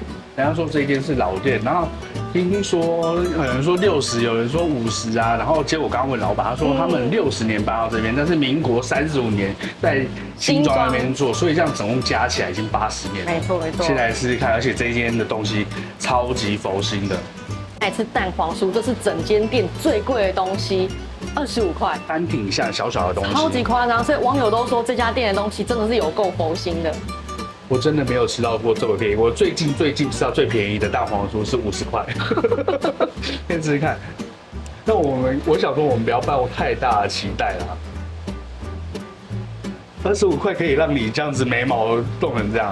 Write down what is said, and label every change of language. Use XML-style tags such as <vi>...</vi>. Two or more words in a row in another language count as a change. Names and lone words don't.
<zh>人家說這間是老店，然後聽說有人說60，有人說50啊，然後結果我剛剛問老闆，他說他們60年搬到這邊，但是民國35年在新莊那邊做，所以這樣總共加起來已經80年了。沒錯沒錯。現在來試試看，而且這間的東西超級佛心的。來吃蛋黃酥，這是整間店最貴的東西，25塊，單品項小小的東西，超級誇張，所以網友都說這家店的東西真的是有夠佛心的。我真的沒有吃到過這麼便宜，我最近吃到最便宜的蛋黃酥是50塊，先吃吃看。那我想說我們不要抱太大的期待啦。25塊可以讓你這樣子眉毛動成這樣。</zh>